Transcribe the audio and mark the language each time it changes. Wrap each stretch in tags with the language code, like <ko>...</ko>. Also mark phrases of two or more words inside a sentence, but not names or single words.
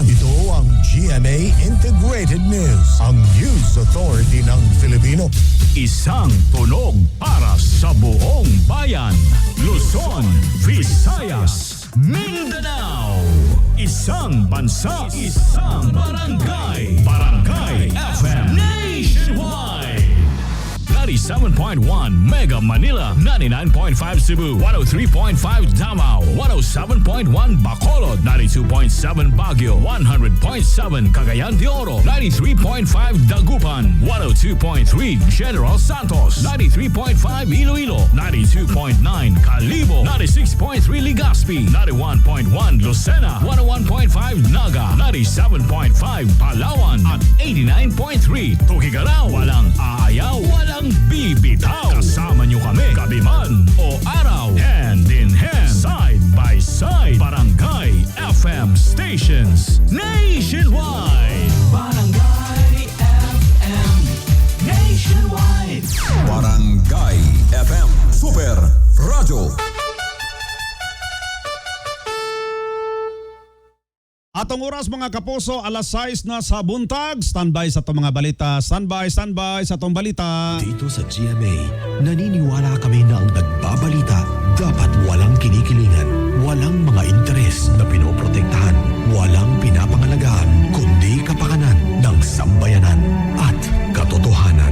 <tl>Ito ang GMA Integrated News, ang news authority ng Filipino. Isang tunog para sa buong bayan. Luzon, Visayas, Mindanao. Isang bansa, isang barangay. Barangay FM Nationwide. 97.1 Mega Manila, 99.5 Cebu, 103.5 Davao, 107.1 Bacolod, 92.7 Baguio, 100.7 Cagayan de Oro, 93.5 Dagupan, 102.3 General Santos, 93.5 Iloilo, 92.9 Calibo, 96.3 Legazpi, 91.1 Lucena, 101.5 Naga, 97.5 Palawan at 89.3 Tuguegarao. Walang aayaw, walang bibitaw. Kasama nyo kami, gabi man o araw.</tl> <en>Hand in hand, side by side. Barangay FM stations nationwide. Barangay FM nationwide. Barangay FM Super Radio.</en> <ceb>Atong oras mga kapuso, alas 6 na sa buntag. Standby sa itong mga balita. Standby sa itong balita.</ceb> <tl>Dito sa GMA, naniniwala kami na ang nagbabalita dapat walang kinikilingan, walang mga interes na pinoprotektahan, walang pinapangalagaan, kundi kapakanan ng sambayanan at katotohanan.</tl>